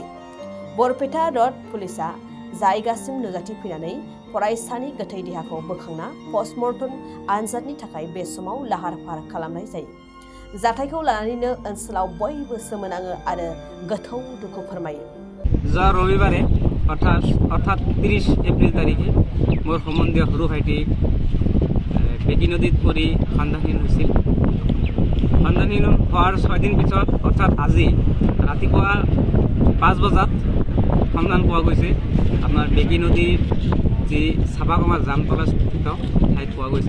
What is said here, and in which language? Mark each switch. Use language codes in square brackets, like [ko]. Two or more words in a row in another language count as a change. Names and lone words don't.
[brx] बरपेटा रड पुलिसआ जायगासिम नुजाथिफैनानै फरायसानि गोथै देहाखौ बोखांना पस्टमर्टम आनजादनि थाखाय बे समाव लाहार फाहार खालामनाय जायो। जाथायखौ लानानैनो ओनसोलाव बयबो सोमोनाङो आरो गोथौ दुखु फोरमायो। [as] যা রবিবারে অর্থাৎ 30 এপ্রিল তারিখে মোর সম্বন্ধীয় সৰু ভাইটি বেকী নদীত পৰি সন্ধানহীন হৈছিল। সন্ধানহীন হোৱাৰ 6 দিন পিছত অৰ্থাৎ আজি ৰাতিপুৱা 5 বজাত সন্ধান পোৱা গৈছে। আপোনাৰ বেকী নদীৰ যি চাপাখামাৰ জামতলা স্থিত ঠাইত পোৱা গৈছে।